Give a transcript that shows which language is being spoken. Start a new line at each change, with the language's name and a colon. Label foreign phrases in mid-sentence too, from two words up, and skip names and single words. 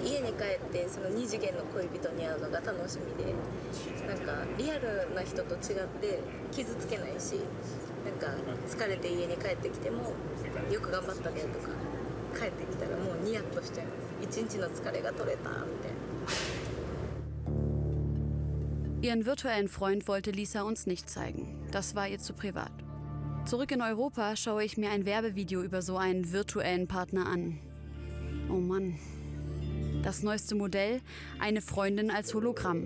Japanese: に帰ってその2次元の恋人に会うのが楽しみで、なんかリアルな人と違って傷つけないし、なんか疲れて家に帰ってきてもよく頑張ったねとか、帰ってきたらもうニヤッとしちゃいます。一日の疲れが取れたみたいな。
German: Ihren virtuellen Freund wollte Lisa uns nicht zeigen. Das war ihr zu privat. Zurück in Europa schaue ich mir ein Werbevideo über so einen virtuellen Partner an. Oh Mann. Das neueste Modell, eine Freundin als Hologramm.